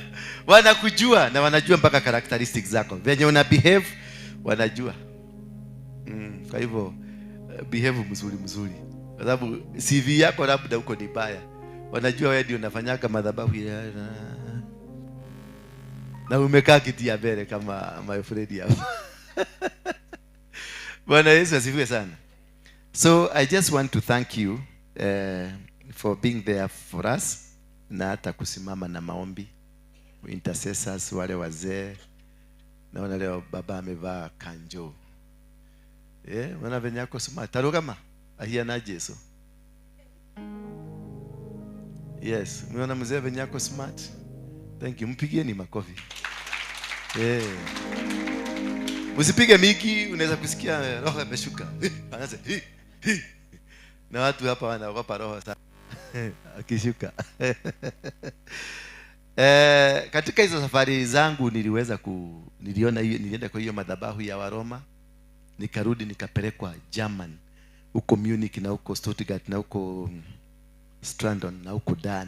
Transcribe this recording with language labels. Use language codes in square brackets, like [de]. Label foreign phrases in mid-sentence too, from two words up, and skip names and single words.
[sw] Wanakujua na wanajua mpaka characteristics zako. Venye una behave wanajua. Kwa hivyo behave mzuri. Kwa sababu CV yako labda huko ni baya. Wanajua wewe ndio unafanyaga madhabahu na umekaa kiti ya mbele kama [en] my friend [sw] hapa. Bwana Yesu asifiwe sana. [en] So I just want to thank you for being there for us, [sw] na hata kusimama na maombi, intercessors, wale wazee. Naona leo baba amevaa kanjo. Wana venye yako smart. Tarugama ahia na Yesu. Yes, umeona mzee venye yako smart. [en] Thank you. [sw] Mpigieni makofi. Usipige miki, unaweza kusikia roho imeshuka. Anaanza na watu hapa wanaogopa roho sana akishuka. Katika hizo safari zangu nilienda kwa hiyo madhabahu ya Waroma, nikarudi nikapelekwa German, huko Munich na huko Stuttgart na huko Strandon na huko Dani.